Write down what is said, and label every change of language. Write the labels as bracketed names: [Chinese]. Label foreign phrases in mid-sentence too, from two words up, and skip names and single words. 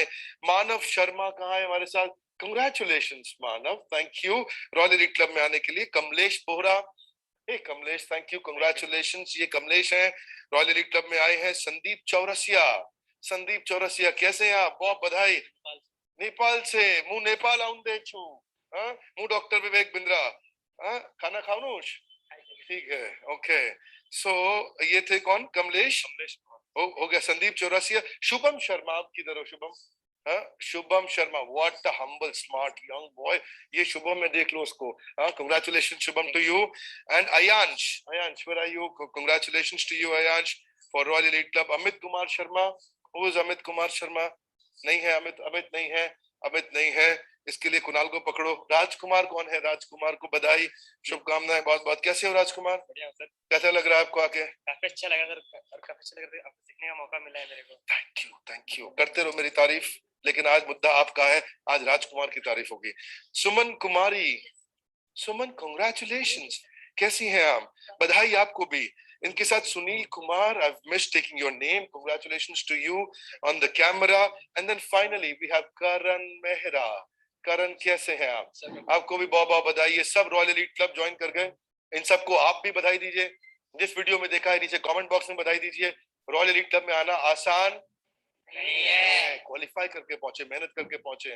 [Hindi] मानव शर्मा कहाँ है हमारे साथ? कंग्रेचुलेशंस मानव, [English] thank you [Hindi] रॉयल एलीट क्लब में आने के लिए। कमलेश बोहरा, कमलेश [English] thank you, congratulations. [Hindi] ये कमलेश हैं, रॉयल एलीट क्लब में आए हैं। संदीप चौरसिया, संदीप चौरसिया कैसे हैं आप? बहुत बधाई। नेपाल से, [Nepali] मु नेपाल आउँदै छु। [Hindi] मु डॉक्टर विवेक बिंद्रा। [Nepali] खाना खाउनुस्? [Hindi] ठीक है, ओके। सो ये थे कौन? कमलेश हो गया। संदीप चौरसिया। शुभम शर्मा, आप किधर हो शुभम? शुभम शर्मा, [English] what a humble smart young boy. [Hindi] ये शुभम में देख लो उसको। [English] congratulation Shubham to you. and Ayansh, Ayansh where are you? Congratulations to you Ayansh for Royal Elite Club. [Hindi] अमित कुमार शर्मा, [English] who is [Hindi] अमित कुमार शर्मा? नहीं है अमित, अमित नहीं है, अमित नहीं है। इसके लिए कुणाल को पकड़ो। राजकुमार कौन है? राजकुमार को बधाई, शुभकामनाएं बहुत बहुत। कैसे हो राजकुमार? बढ़िया सर। कैसा लग रहा है आपको आके? काफी अच्छा लगा सर, और काफी अच्छा लग रहा है, आपको सीखने का मौका मिला है मेरे को। [English] Thank you, thank you. [Hindi] करते रहो मेरी तारीफ, लेकिन आज मुद्दा आपका है, आज राजकुमार की तारीफ होगी। सुमन कुमारी, सुमन कांग्रेचुलेशंस, कैसी हैं आप? बधाई आपको भी। इनके साथ [English] सुनील कुमार, I miss taking your name, congratulations to you on the camera. And then finally we have Karan Mehra. [Hindi] करण कैसे हैं आप? आपको भी बहुत बहुत बधाई। ये सब रॉयल एलीट क्लब ज्वाइन कर गए, इन सबको आप भी बधाई दीजिए। जिस वीडियो में देखा है नीचे [English] comment box [Hindi] में बधाई दीजिए। रॉयल एलीट क्लब में आना आसान नहीं है, क्वालिफाई करके पहुंचे, मेहनत करके पहुंचे।